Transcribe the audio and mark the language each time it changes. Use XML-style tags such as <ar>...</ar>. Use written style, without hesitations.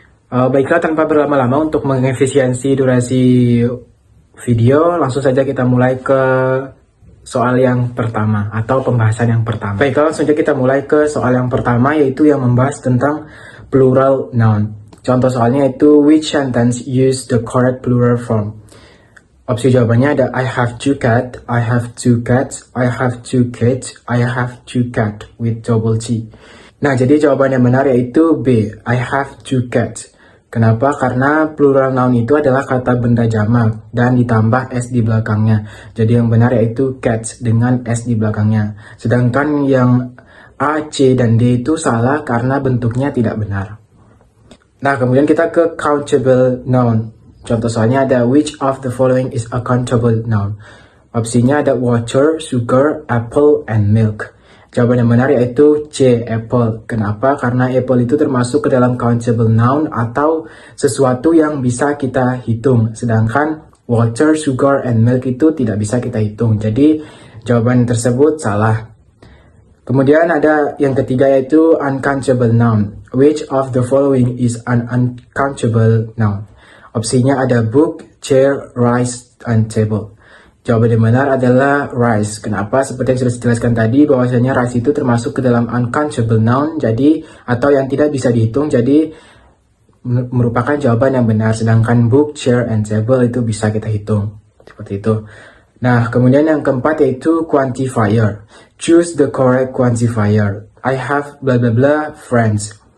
<id>Baiklah, tanpa berlama-lama untuk mengefisiensi durasi video, langsung saja kita mulai ke soal yang pertama atau pembahasan yang pertama. Baiklah, langsung saja kita mulai ke soal yang pertama, yaitu yang membahas tentang plural noun. Contoh soalnya itu,</id> <en>which sentence use the correct plural form?</en> <id>Opsi jawabannya ada</id> <en>I have two cats, I have two cats, I have two kids, I have two cat with double T.</en> <id>Nah, jadi jawaban yang benar yaitu B,</id> <en>I have two cats.</en> <id>Kenapa? Karena plural noun itu adalah kata benda jamak dan ditambah S di belakangnya. Jadi yang benar yaitu cats dengan S di belakangnya. Sedangkan yang A, C, dan D itu salah karena bentuknya tidak benar. Nah, kemudian kita ke countable noun. Contoh soalnya ada</id> <en>which of the following is a countable noun?</en> <id>Opsinya ada</id> <en>water, sugar, apple, and milk.</en> <id>Jawaban yang benar yaitu C, apple. Kenapa? Karena apple itu termasuk ke dalam countable noun atau sesuatu yang bisa kita hitung. Sedangkan water, sugar, and milk itu tidak bisa kita hitung. Jadi jawaban tersebut salah. Kemudian ada yang ketiga yaitu uncountable noun.</id> <en>Which of the following is an uncountable noun?</en> <id>Opsinya ada</id> <en>book, chair, rice, and table.</en> <id>Jawaban yang benar adalah rice. Kenapa? Seperti yang sudah dijelaskan tadi, bahwasanya rice itu termasuk ke dalam uncountable noun, jadi atau yang tidak bisa dihitung, jadi merupakan jawaban yang benar. Sedangkan book, chair, and table itu bisa kita hitung. Seperti itu. Nah, kemudian yang keempat yaitu quantifier.</id> <en>Choose the correct quantifier. I have blah blah blah friends.</en>